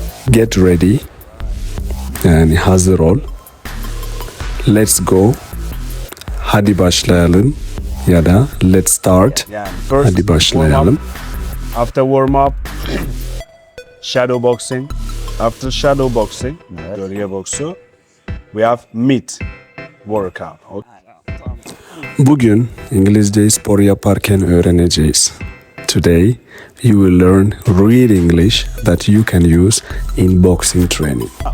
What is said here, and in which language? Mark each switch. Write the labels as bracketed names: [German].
[English] Get ready, [Turkish] yani hazır ol. [English] Let's go, [Turkish] hadi başlayalım ya da [English] let's start, Yeah. First, [Turkish] hadi başlayalım. [English] warm up. After warm up, shadow boxing. After shadow boxing, [Turkish] gölge boksu, [English] we have meat workout. Okay. [Turkish] Bugün İngilizceyi spor yaparken öğreneceğiz. [English] Today, you will learn real English that you can use in boxing training.